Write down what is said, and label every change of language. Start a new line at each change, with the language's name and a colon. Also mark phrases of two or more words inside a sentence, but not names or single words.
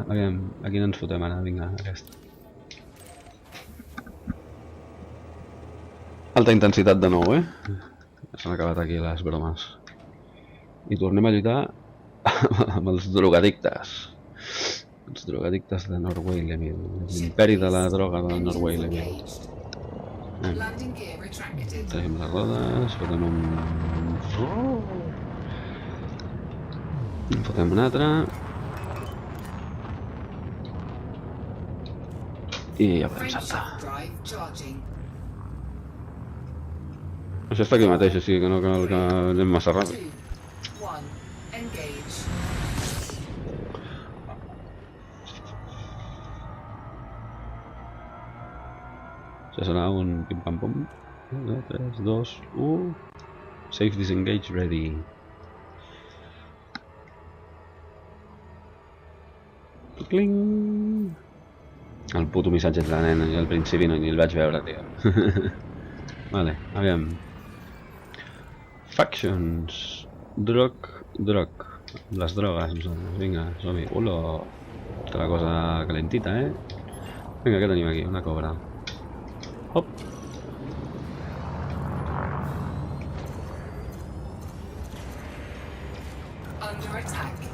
Catalan: Aviam, aquí no ens fotem ara, vinga, aquesta. Alta intensitat de nou, S'han acabat aquí les bromes. I tornem a lluitar amb els drogadictes. Els drogadictes de Norway Lemil. L'imperi de la droga de Norway Lemil.
English: Landing gear retracted.
Catalan: Traiem les rodes, fotem un... En fotem un altre. I ja podem saltar.
English: Frameshift drive charging.
Catalan: Això està aquí mateix, així que no cal que anem massa ràpid.
English: 2, 1, engage.
Catalan: Això serà un pim-pam-pum. 3, 2, 1...
English: Safe disengage ready. Cling!
Catalan: El puto missatge de la nena, i al principi no ni el vaig veure, tio. Vale, aviam. Factions. Drog. Les drogues, vinga, som-hi. Ulo! Està la cosa calentita, eh? Vinga, què tenim aquí? Una cobra. Hop!
English: Under attack.